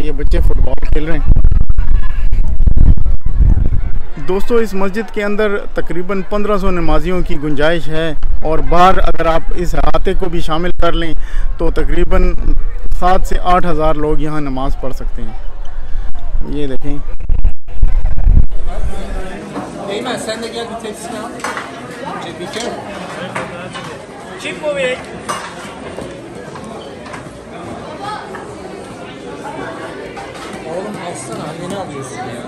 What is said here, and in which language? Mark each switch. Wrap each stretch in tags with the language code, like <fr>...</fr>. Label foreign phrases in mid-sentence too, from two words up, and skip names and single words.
<hi>ये बच्चे फुटबॉल खेल रहे हैं। दोस्तों, इस मस्जिद के अंदर तकरीबन 1500 नमाजियों की गुंजाइश है और बाहर अगर आप इस अहाते को भी शामिल कर लें तो तकरीबन 7 से 8 हज़ार लोग यहाँ नमाज़ पढ़ सकते हैं। ये देखें।</hi> <tr>Eymen sen de gel bir tepsini al. Çekeceğim. Çık bu bir. Oğlum alsana, anneni alıyorsun ya.</tr>